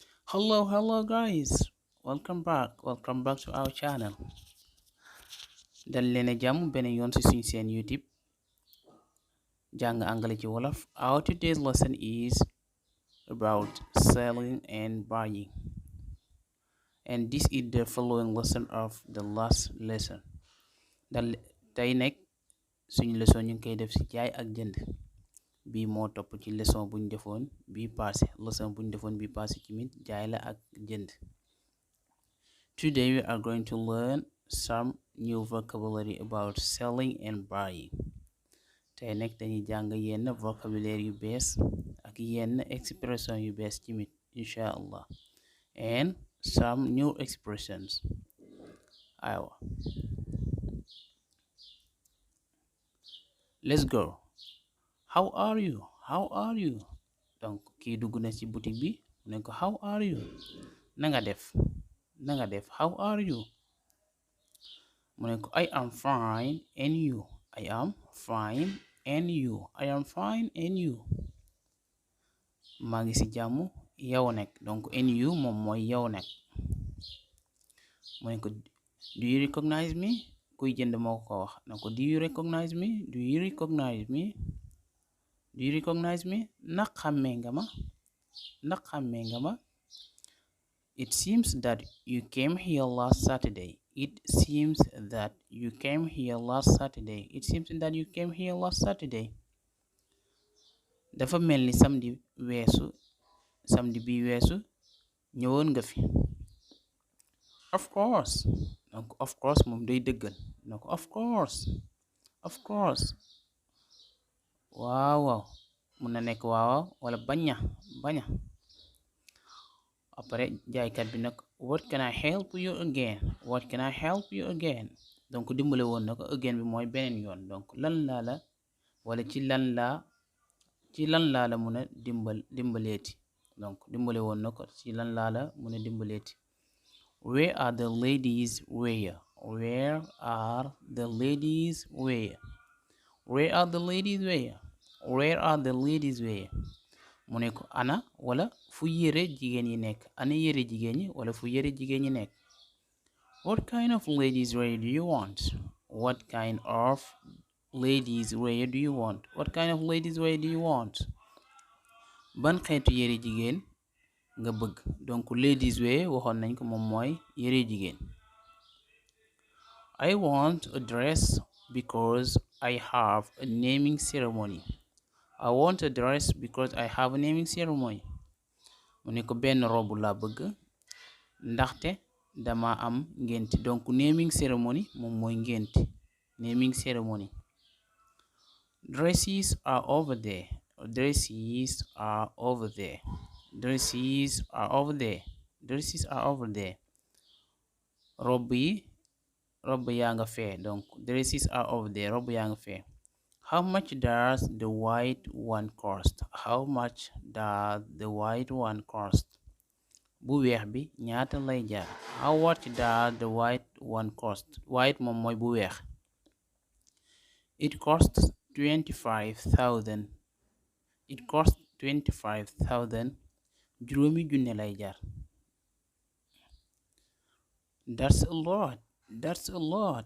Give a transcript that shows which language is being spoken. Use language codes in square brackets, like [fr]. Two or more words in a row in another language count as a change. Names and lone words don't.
[en] Hello guys. Welcome back to our channel. [wo] Dal leen a jàmm beneen yoon ci suñu seen YouTube jàng anglais ci wolof. [en] Our today's lesson is about selling and buying. And this is the following lesson of the last lesson. [wo] Dal tey nekk suñu leçon ñu ngi koy def ci jaay ak jënd. Bii moo topp ci leçon buñ defoon bii passé ci mit jaay la ak jënd. [en] Today we are going to learn some new vocabulary about selling and buying. [wo] Tey nekk dañuy jàng yenn vocabulary yu bees ak yenn expression yu bees tamit [ar] insha allah [en] and some new expressions. Aywa, let's go. How are you? [wo] Donc kii dugg na ci boutique bi mu ne ko [en] how are you? [wo] Nanga def [en] how are you? [wo] mu ne ko [en] I am fine and you? I am fine and you? [wo] Maa ngi ci jàmm yow nekk donc [en] and you [wo] moom mooy yow nekk. mu ne ko [en] do you recognize me? [wo] Kuy jënd moo ko wax na ko [en] do you recognize me? [wo] Ndax xàmmee nga ma? [en] It seems that you came here last Saturday. [wo] Dafa mel ni samedi bi weesu ñëwoon nga fi. [en] Of course. [wo] Donc [en] of course [wo] moom day dëggal. [en] Donc of course. [wo] Waaw. Mun na nekk waaw wala baña. Après jaaykat bi nag [en] what can I help you again? [wo] Donc dimbale woon na ko again bi mooy beneen yoon donc lan laa la wala ci lan laa la mun a dimbaleeti donc dimbale woon na ko ci lan laa la mun a dimbaleeti. [en] Where are the ladies wear? [wo] Mu ne ko ana wala fu yére jigéen yi nekk ana yére jigéen ñi wala fu yére jigéen ñi nekk. [en] What kind of ladies wear do you want? [wo] Ban xeetu yére jigéen nga bëgg donc [en] ladies wear [wo] waxoon nañ ko moom mooy yére jigéen. [en] I want a dress because I have a naming ceremony. [wo] Mu ne ko benn robu laa bëgg ndaxte dama am ngénti donc [en] naming ceremony [wo] moom mooy ngénti [en] naming ceremony. Dresses are over there. [wo] rob yaa nga fee donc [en] dresses are over there [wo] rob yaa nga fee. [en] How much does the white one cost? [wo] Bu weex bi ñaata lay jar. [en] How much does the white one cost? [wo] White moom mooy bu weex. [en] It costs 25,000. [wo] Juróomi junne lay jar. [en] That's a lot.